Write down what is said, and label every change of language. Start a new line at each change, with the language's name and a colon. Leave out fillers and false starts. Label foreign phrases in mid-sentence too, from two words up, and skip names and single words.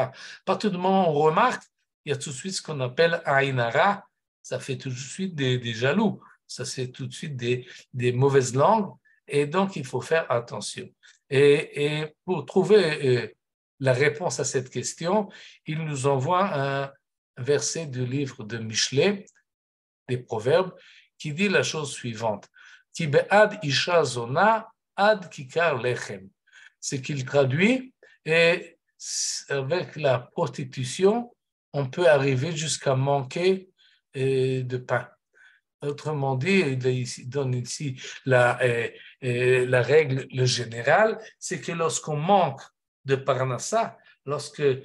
French: À partir du moment où on remarque, il y a tout de suite ce qu'on appelle ainara, ça fait tout de suite des jaloux, ça c'est tout de suite des mauvaises langues, et donc il faut faire attention. Et pour trouver la réponse à cette question, il nous envoie un verset du livre de Michelet, des Proverbes, qui dit la chose suivante.
Hebrew: כי בעד אשה זונה עד כיכר לחם.
French: Ce qu'il traduit, et avec la prostitution, on peut arriver jusqu'à manquer de pain. Autrement dit, il donne ici la règle, le général, c'est que lorsqu'on manque de parnassa, lorsque